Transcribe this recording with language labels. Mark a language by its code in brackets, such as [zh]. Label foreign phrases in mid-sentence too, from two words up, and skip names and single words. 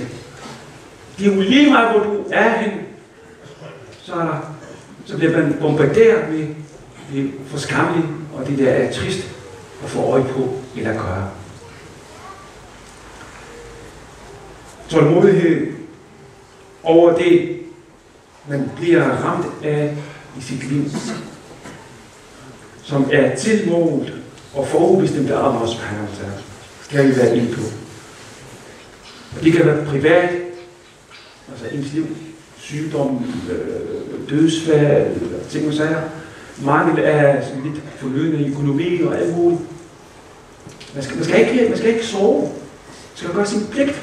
[da] Det er jo lige meget, hvor du er hen, så bliver man bombarderet med det forskammelige, og det der er trist at få øje på eller gøre. Tålmodighed over det, man bliver ramt af i sit liv, som er tilmålt og forudbestemt af [ar] الله سبحانه وتعالى, [da] kan vi være inde på. Og det kan være privat, altså ens liv, sygdom, dødsfald, ting og sager, mangel af sådan lidt forløbende økonomi og alt muligt. Man skal ikke sove. Man skal gøre sin pligt.